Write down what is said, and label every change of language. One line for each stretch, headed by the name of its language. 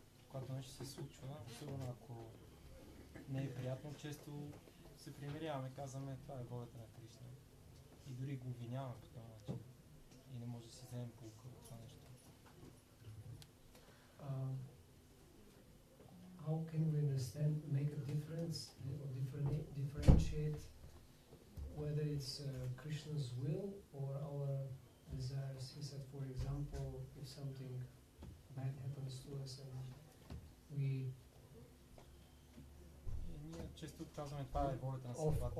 Bulgarian: Когато нещо се случва, особено ако не е приятно, често се примиряваме, казваме, това е волята на Кришна. И дори го обвиняваме по този начин. И не може да си вземем полука от това нещо.
English: How can we understand, make a difference, or differentiate whether it's Krishna's will or our desires? He said, for example, if something bad happens to us and we
Bulgarian: често казваме, това е волята на съдбата.